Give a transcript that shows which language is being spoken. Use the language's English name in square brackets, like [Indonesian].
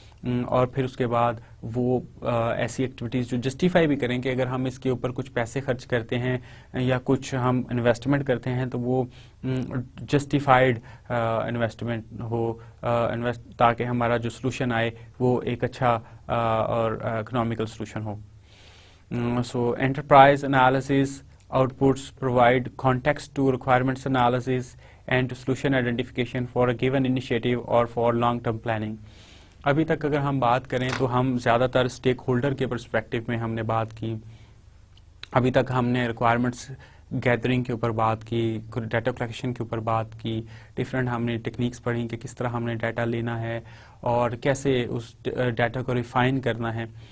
[Urdu] اور پھر اس کے بعد وہ ایسی ایکٹیویٹیز جو جسٹیفائی بھی کریں کہ اگر ہم اس کے اوپر کچھ پیسے خرچ کرتے ہیں یا کچھ ہم انویسٹمنٹ کرتے ہیں تو وہ جسٹیفائڈ انویسٹمنٹ ہو، تاکہ ہمارا جو سلوشن آئے وہ ایک اچھا اور economical solution ہو. [English] So enterprise analysis outputs provide context to requirements analysis and to solution identification for a given initiative or for long-term planning. [Urdu] ابھی تک اگر ہم بات کریں تو ہم زیادہ تر اسٹیک ہولڈر کے پرسپیکٹو میں ہم نے بات کی. ابھی تک ہم نے ریکوائرمنٹس گیدرنگ کے اوپر بات کی، ڈیٹا کلیکشن کے اوپر بات کی، ڈفرینٹ ہم نے ٹیکنیکس پڑھی کہ کس طرح ہم نے ڈیٹا لینا ہے اور کیسے اس ڈیٹا کو ریفائن کرنا ہے.